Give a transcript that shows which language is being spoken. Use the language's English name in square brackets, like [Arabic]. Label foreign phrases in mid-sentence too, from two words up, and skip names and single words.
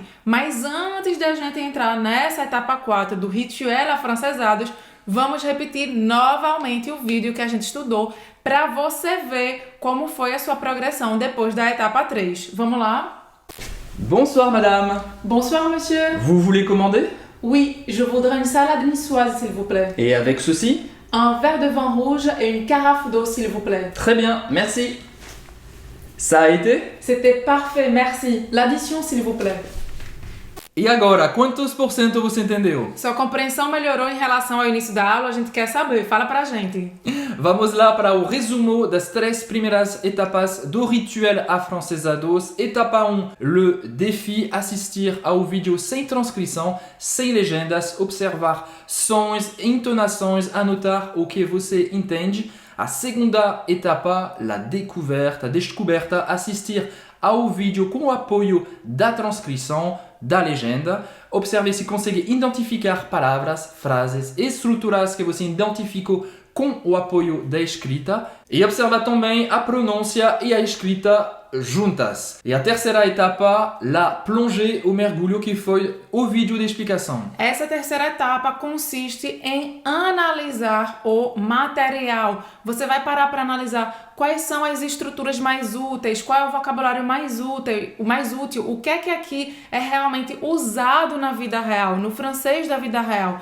[Portuguese] Mas antes da gente entrar nessa etapa 4 do Rituel Afrancesados, vamos repetir novamente o vídeo que a gente estudou para você ver como foi a sua progressão depois da etapa 3. Vamos lá? [French] Bonsoir madame. Bonsoir monsieur. Vous voulez commander? Oui, je voudrais une salade niçoise s'il vous plaît. Et avec ceci? Un verre de vin rouge et une carafe d'eau s'il vous plaît. Très bien, merci. Ça a été? C'était parfait, merci. L'addition s'il vous plaît. [Portuguese] E agora, quantos por cento você entendeu? Sua compreensão melhorou em relação ao início da aula? A gente quer saber. Fala pra gente. Vamos lá para o resumo das 3 primeiras etapas do rituel afrancesados. Etapa 1, [French] le défi, [Portuguese] assistir ao vídeo sem transcrição, sem legendas, observar sons, entonações, anotar o que você entende. A segunda etapa, a descoberta, assistir ao vídeo com o apoio da transcrição, da legenda. Observe se consegue identificar palavras, frases, estruturas que você identificou com o apoio da escrita. E observa também a pronúncia e a escrita juntas. E a terceira etapa, [French] la plongée, [Portuguese] o mergulho, que foi o vídeo de explicação. Essa terceira etapa consiste em analisar o material. Você vai parar para analisar quais são as estruturas mais úteis, qual é o vocabulário mais útil, o que é que aqui é realmente usado na vida real, no francês da vida real.